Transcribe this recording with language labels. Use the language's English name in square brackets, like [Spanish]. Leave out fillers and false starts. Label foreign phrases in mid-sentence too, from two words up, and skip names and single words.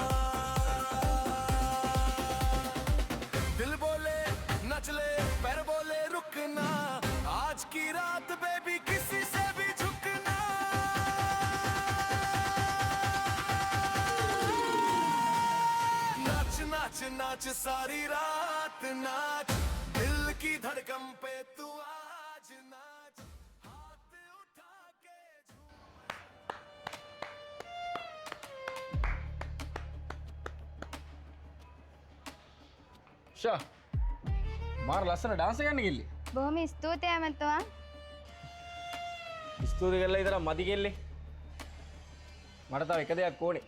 [Hindi] दिल बोले नच ले पैर बोले रुकना आज की रात बेबी किसी से भी झुकना नाच नाच नाच सारी रात नाच दिल की धड़कन पे तू आज नाच हाथ उठा के [Sinhala] ෂා මාර ලස්සන ඩාන්ස් එකක් යන්න කිල්ලි. බොහොම ස්තුතියි ඇමතුමා. ස්තුති කරලා විතර මදි කෙල්ලේ. මට තව එක දෙයක් ඕනේ.